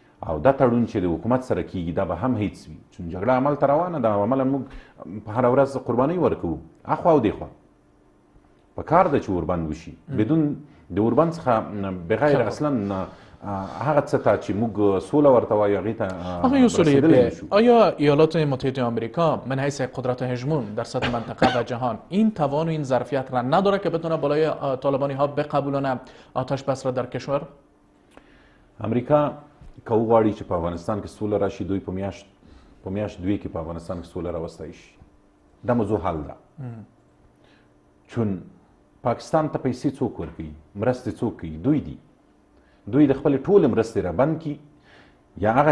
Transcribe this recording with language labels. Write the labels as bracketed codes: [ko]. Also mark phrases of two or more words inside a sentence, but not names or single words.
[ps] او دا تړون چې د حکومت سره کیږي دا به هم هیڅ وي چون جګړه عمل ته روانه ده عملا موږ په هره ورځ قربانۍ ورکوو اخوا او دېخوا په کار ده چې اوربند وشي بدون د اوربند څخه بغیر اصلا هغه څه ته چې موږ سوله ورته وایو هغې ته [fa] آقای اصولی، آیا ایالات متحده آمریکا من حیث قدرت هژمون در سطح منطقه و جهان این توان و این ظرفیت را نداره که بتونه بالای طالبانی ها بقبولونه آتش بس را در کشور؟ [ps] امریکا که وغواړي چې په افغانستان کې سوله راشي دوی په میاشت دوی کې په افغانستان کې سوله راوستی شي دا موضوع حل ده چون پاکستان ته پیسې څوک ورکوي مرستې څوک کوي دوی د خپلې ټولې مرستې را بند کړي یا هغه